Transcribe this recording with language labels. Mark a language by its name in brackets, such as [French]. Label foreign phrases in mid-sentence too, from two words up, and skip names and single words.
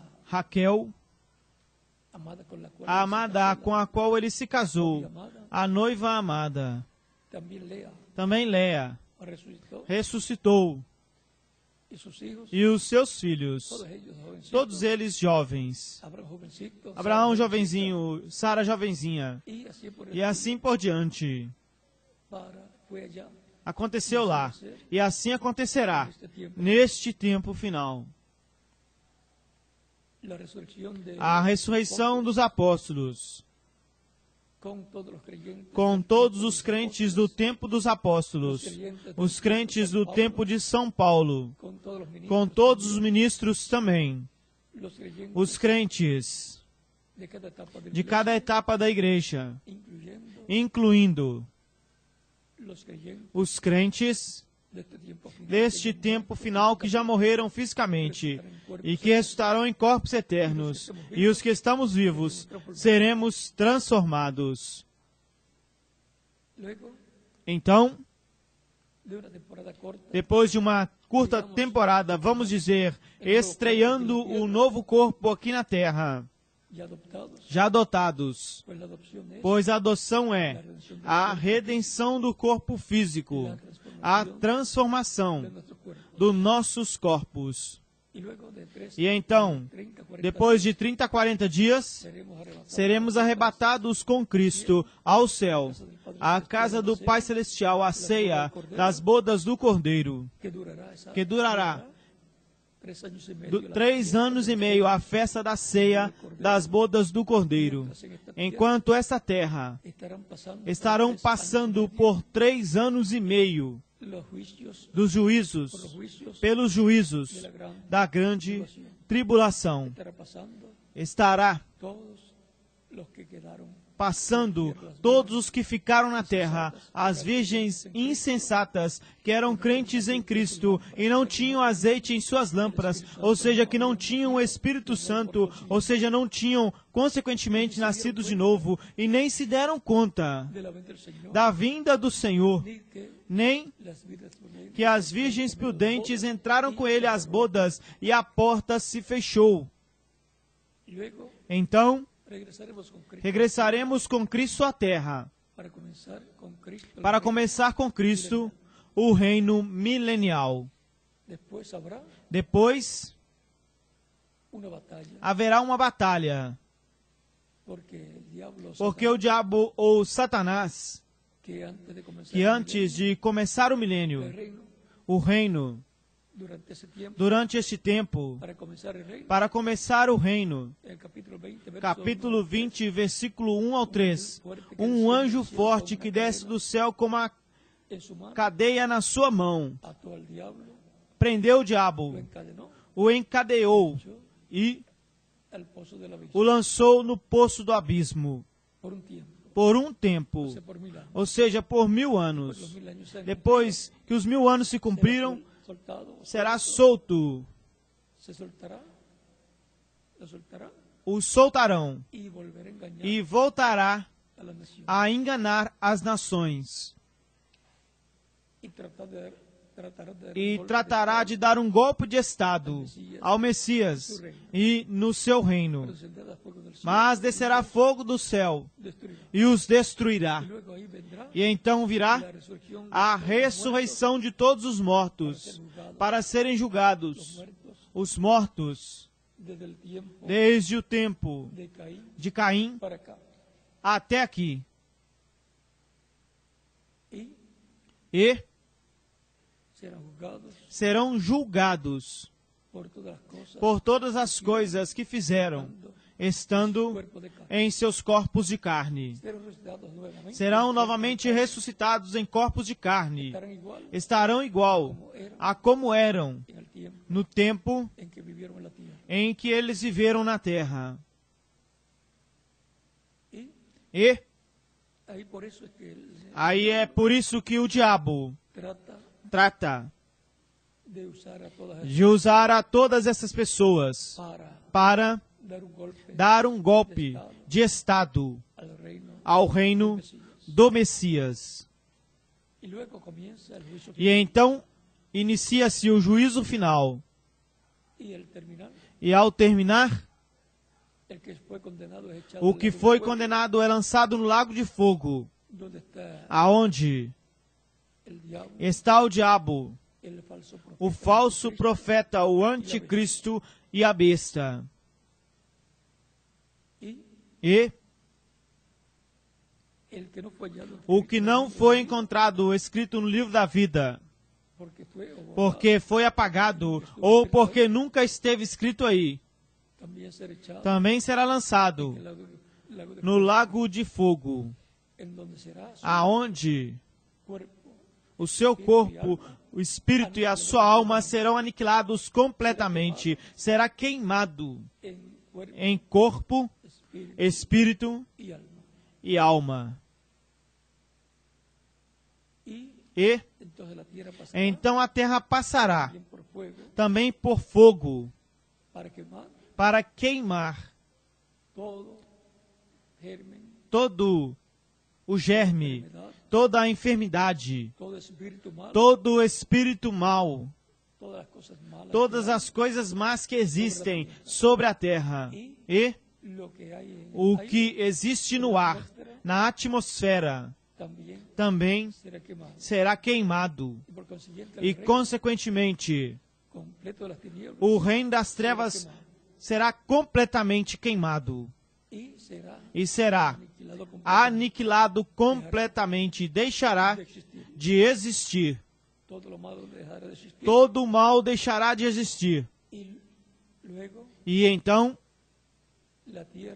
[Spanish] Raquel, amada con la cual [Portuguese] a amada com a qual ele se casou, a noiva amada. [Spanish] también Lea [Portuguese] Também Léa [Spanish] resucitó, [Portuguese] ressuscitou, [Spanish] y sus hijos, [Portuguese] e os seus filhos, [Spanish] todos ellos jovencitos, [Portuguese] todos eles jovens. [Spanish] Abraham jovencito, [Portuguese] Abraão Sara jovenzinho, Sara jovenzinha, [Spanish] jovencita, y así por el [Portuguese] e assim por diante. [Spanish] fue allá [Portuguese] Aconteceu lá, e assim acontecerá [Spanish] en este tiempo. [Portuguese] neste tempo final. [Spanish] La resurrección de [Portuguese] A ressurreição dos apóstolos, [Spanish] con todos los creyentes, [Portuguese] com todos os crentes do tempo dos apóstolos, os crentes do tempo de São Paulo, [Spanish] con todos los ministros, [Portuguese] com todos os ministros também, [Spanish] los creyentes [Portuguese] os crentes [Spanish] de cada etapa de, [Portuguese] de cada etapa da igreja, [Spanish] incluyendo [Portuguese] incluindo [Spanish] los creyentes [Portuguese] os crentes [Spanish] de este tiempo final, [Portuguese] deste tempo final que já morreram fisicamente e que ressuscitarão em corpos eternos, e os que estamos vivos seremos transformados. [Spanish] luego [Portuguese] Então, [Spanish] de una temporada corta, [Portuguese] depois de uma curta temporada, vamos dizer, estreando o novo corpo aqui na terra, já adotados, [Spanish] pues la adopción es [Portuguese] pois a adoção é a redenção do corpo físico, a transformação [Spanish] de nuestro cuerpo. [Portuguese] dos nossos corpos. [Spanish] Y luego de 3, [Portuguese] E então, 30, 40 depois de 30 a 40 dias, seremos arrebatados com Cristo ao céu, à casa do Pai Celestial, a ceia das bodas do Cordeiro, que durará 3 anos e meio, a festa da ceia das bodas do Cordeiro. Enquanto esta terra estarão passando por 3 anos e meio [Spanish] los juicios, [Portuguese] dos juízos, pelos juízos da grande tribulação, [Spanish] estará pasando [Portuguese] estará [Spanish] todos los que quedaron [Portuguese] passando todos os que ficaram na terra, as virgens insensatas, que eram crentes em Cristo e não tinham azeite em suas lâmpadas, ou seja, que não tinham o Espírito Santo, ou seja, não tinham, consequentemente, nascido de novo, e nem se deram conta [Spanish] de la venida del Señor, [Portuguese] da vinda do Senhor, [Spanish] ni que [Portuguese] nem [Spanish] las vidas prudentes [Portuguese] que as virgens prudentes entraram com ele às bodas e a porta se fechou. [Spanish] luego [Portuguese] Então, [Spanish] regresaremos con Cristo [Portuguese] regressaremos com Cristo à terra, [Spanish] para comenzar con Cristo. [Portuguese] para começar com Cristo o reino milenial. [Spanish] Después habrá [Portuguese] Depois [Spanish] una batalla, [Portuguese] haverá uma batalha, [Spanish] porque el diablo, [Portuguese] porque o diabo ou Satanás, [Spanish] que antes de comenzar [Portuguese] que antes de começar o [Spanish] el [Portuguese] milênio, reino, o reino, [Spanish] durante ese tiempo, [Portuguese] durante este tempo, [Spanish] para comenzar el reino, [Portuguese] para começar o reino, [Spanish] el capítulo 20, verso [Portuguese] capítulo 1, 20, versículo 1 ao 3, um anjo forte que desce do céu com uma [Spanish] en su mano, [Portuguese] cadeia na sua mão, [Spanish] ató al diablo, [Portuguese] prendeu o [Spanish] lo [Portuguese] diabo, [Spanish] encadenó [Portuguese] o encadeou e [Spanish] al pozo de la [Portuguese] o [Spanish] visión [Portuguese] lançou no poço do abismo [Spanish] por un tiempo, [Portuguese] por um tempo, [Spanish] o sea, por 1000 años. [Portuguese] ou seja, por 1000 [Spanish] Los [Portuguese] anos. [Spanish] 1000 años se han [Portuguese] Depois que os 1000 anos se cumpriram, [Spanish] soltado, [Portuguese] será solto, [Spanish] se soltará, lo soltará [Portuguese] o soltarão [Spanish] y volverá a engañar [Portuguese] e voltará [Spanish] a la nación [Portuguese] a enganar as nações [Spanish] y tratará de dar un [Portuguese] e [Spanish] golpe [Portuguese] tratará de dar um golpe de Estado ao Messias e no seu reino, [Spanish] descenderá fuego del cielo, [Portuguese] mas descerá fogo do céu [Spanish] destruirá. [Portuguese] e os destruirá. [Spanish] Y luego ahí vendrá [Portuguese] E então virá [Spanish] la resurrección de [Portuguese] a [Spanish] todos los [Portuguese] ressurreição de todos os mortos para serem julgados, [Spanish] muertos [Portuguese] os mortos [Spanish] desde el tiempo [Portuguese] desde o tempo [Spanish] de Caín [Portuguese] de Caim [Spanish] para acá. [Portuguese] até aqui, [Spanish] Y [Portuguese] e [Spanish] serán juzgados [Portuguese] serão julgados [Spanish] por todas las cosas [Portuguese] por todas as coisas que fizeram, estando [Spanish] cuerpo de carne. [Portuguese] em seus corpos de carne. [Spanish] Serán resucitados nuevamente. [Portuguese] Serão novamente ressuscitados em corpos de carne. [Spanish] Estarán igual [Portuguese] Estarão igual a como eram [Spanish] en el tiempo [Portuguese] no tempo [Spanish] en que vivieron en la tierra. [Portuguese] em que eles viveram na terra. [Spanish] Y [Portuguese] E [Spanish] ahí por eso es que él [Portuguese] aí é por isso que o diabo trata [Spanish] de usar a todas [Portuguese] de usar a todas essas pessoas [Spanish] para [Portuguese] para [Spanish] dar un golpe [Portuguese] dar um golpe de Estado [Spanish] al reino. [Portuguese] ao reino do Messias. [Spanish] Y luego comienza el juicio [Portuguese] E então inicia-se o juízo final. [Spanish] y el terminar. [Portuguese] E ao terminar, [Spanish] El que fue condenado es echado [Portuguese] o [Spanish] al [Portuguese] que [Spanish] lago de [Portuguese] foi [Spanish] fuego, [Portuguese] condenado é lançado no lago de fogo, [Spanish] donde está [Portuguese] aonde [Spanish] el diablo, [Portuguese] está o diabo, [Spanish] el falso profeta, [Portuguese] o falso profeta, o anticristo e a besta. [Spanish] y [Portuguese] E [Spanish] el que no fue hallado [Portuguese] o que não foi encontrado escrito no livro da vida, [Spanish] porque fue o [Portuguese] porque foi apagado, ou porque nunca esteve escrito aí, [Spanish] también ser echado [Portuguese] também será lançado [Spanish] en el lago de [Portuguese] no lago de fogo, [Spanish] en donde será su [Portuguese] aonde [Spanish] cuerpo [Portuguese] o seu corpo, o espírito e a sua alma serão aniquilados completamente. Será queimado [Spanish] en cuerpo, [Portuguese] em corpo, [Spanish] espíritu [Portuguese] espírito [Spanish] y alma. [Portuguese] e alma. [Spanish] Y [Portuguese] E [Spanish] entonces la tierra pasará [Portuguese] então a terra passará [Spanish] también por fuego [Portuguese] também por fogo, [Spanish] para quemar [Portuguese] para queimar [Spanish] todo germen, [Portuguese] todo o germe, [Spanish] enfermedad, [Portuguese] toda a enfermidade, [Spanish] todo espíritu malo, [Portuguese] todo o espírito mal, [Spanish] todas las cosas malas [Portuguese] todas [Spanish] que hay, [Portuguese] as coisas más que existem sobre a terra. E [Spanish] lo que hay en [Portuguese] o [Spanish] el aire [Portuguese] que existe no ar, na atmosfera, [Spanish] también [Portuguese] também [Spanish] será quemado. [Portuguese] será queimado. [Spanish] Y por consiguiente, [Portuguese] E, [Spanish] el reino [Portuguese] consequentemente, [Spanish] completo de las tinieblas [Portuguese] o reino das trevas será completamente queimado. [Spanish] y [Portuguese] será [Spanish] aniquilado completamente [Portuguese] aniquilado completamente, deixará [Spanish] de existir. [Portuguese] de existir. [Spanish] Todo lo malo dejará de existir. [Portuguese] Todo o mal deixará de existir. [Spanish] Y luego [Portuguese] E então [Spanish] la tierra